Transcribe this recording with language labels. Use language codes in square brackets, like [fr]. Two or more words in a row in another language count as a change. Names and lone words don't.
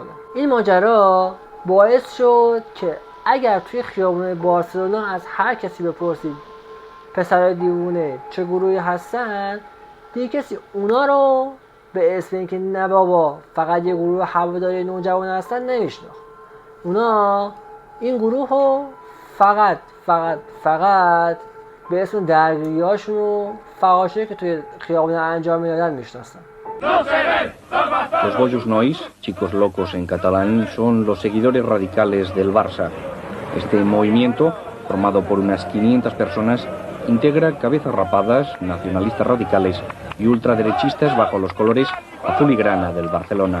[fa] این ماجرا باعث شد که اگر توی خیابون بارسلونا از هر کسی بپرسید پسرای دیوونه چه گروهی هستن، دیگه کسی اونا رو به اسم اینکه نه بابا فقط یه گروه هواداری نوجوان هستن نمیشناخت. اونا این گروه رو فقط به اسم درگیریاشون و فحاشی که توی خیابون انجام میدادن میشناسن. [es] Los Boyos Nois, chicos locos en catalán, son los seguidores radicales del Barça. Este movimiento, formado por unas 500 personas, integra cabezas rapadas, nacionalistas radicales y ultraderechistas bajo los colores azul y grana del Barcelona.